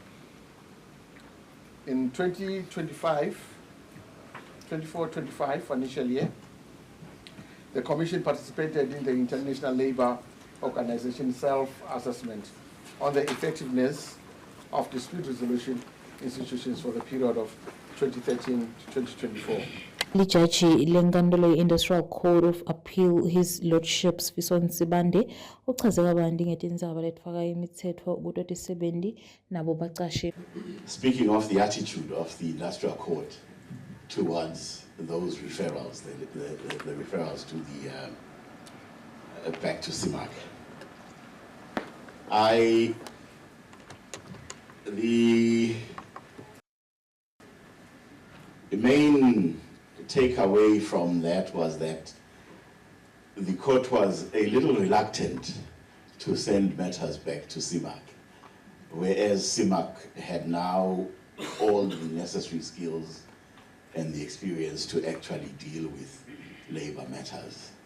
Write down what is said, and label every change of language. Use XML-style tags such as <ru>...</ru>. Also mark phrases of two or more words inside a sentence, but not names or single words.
<en>In 24-25 financial year, the Commission participated in the International Labour Organization self-assessment on the effectiveness of dispute resolution institutions for the period of 2013 to 2024.</en> <ss>Lijaji lenkantolo Industrial Court of Appeal</ss> <en>His Lordship</en> <ss>Sfiso Nsibande uchaze kabanti ngetindzaba letfaka imitsetfo kuto tisebenzi nabo bacashi.</ss> <en>Speaking of the attitude of the Industrial Court towards those referrals, the referrals to the back to CIMAC, the main takeaway from that was that the court was a little reluctant to send matters back to CIMAC, whereas CIMAC had now all the necessary skills and the experience to actually deal with labor matters.</en>